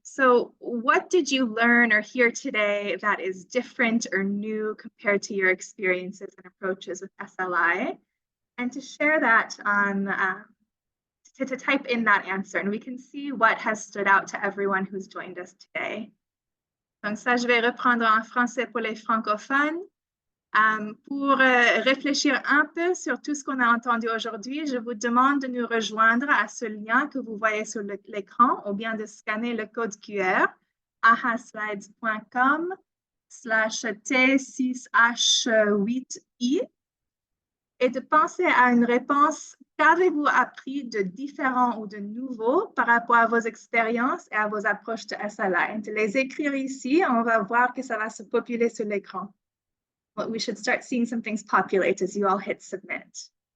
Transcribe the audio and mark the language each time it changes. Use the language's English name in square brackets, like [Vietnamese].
[English] So what did you learn or hear today that is different or new compared to your experiences and approaches with SLI? And to share that on, to type in that answer, and we can see what has stood out to everyone who's joined us today. [French] Donc ça, je vais reprendre en français pour les francophones. Pour réfléchir un peu sur tout ce qu'on a entendu aujourd'hui, je vous demande de nous rejoindre à ce lien que vous voyez sur l'écran ou bien de scanner le code QR ahaslides.com/T6H8I et de penser à une réponse qu'avez-vous appris de différent ou de nouveau par rapport à vos expériences et à vos approches de SLI. De les écrire ici, on va voir que ça va se populer sur l'écran. [English] Well, we should start seeing some things populate as you all hit submit.